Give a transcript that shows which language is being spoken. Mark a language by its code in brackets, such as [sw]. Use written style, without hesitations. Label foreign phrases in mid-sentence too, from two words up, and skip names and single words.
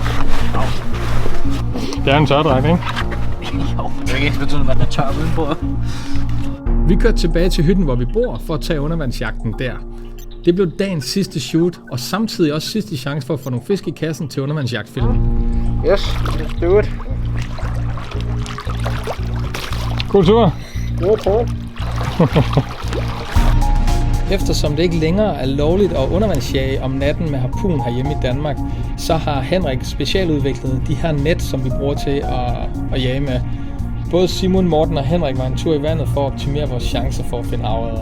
[da] Det er en tørdragt, ikke? Jo, det er ikke ens betydende, at den er tør udenpå. Vi kørte tilbage til hytten, hvor vi bor, for at tage undervandsjagten der. Det blev dagens sidste shoot, og samtidig også sidste chance for at få nogle fisk i kassen til undervandsjagtfilmen. [en] Yes, let's do it. [da] God tur! God tur. Eftersom det ikke længere er lovligt at undervandsjage om natten med harpun herhjemme i Danmark, så har Henrik specialudviklet de her net, som vi bruger til at jage med. Både Simon, Morten og Henrik var en tur i vandet for at optimere vores chancer for at finde havørder.